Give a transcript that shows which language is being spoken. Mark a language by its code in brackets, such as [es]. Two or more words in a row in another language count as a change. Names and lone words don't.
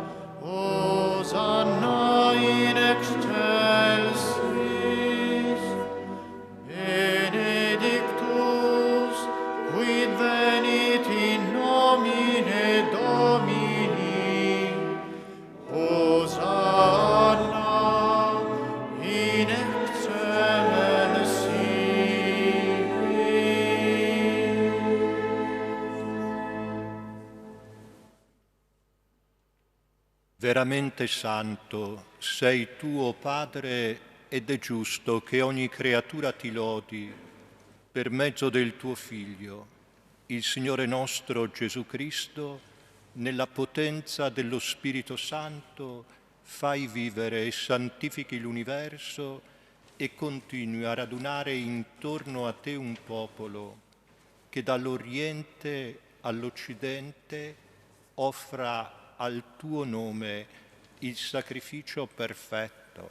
[la] Hosanna in excelsis, benedictus quid venit in nomine Domini, Hosanna in excelsis. [it] Veramente santo sei Tu, o Padre, ed è giusto che ogni creatura Ti lodi per mezzo del Tuo Figlio, il Signore nostro Gesù Cristo, nella potenza dello Spirito Santo, fai vivere e santifichi l'universo e continui a radunare intorno a Te un popolo che dall'Oriente all'Occidente offra al Tuo nome il sacrificio perfetto.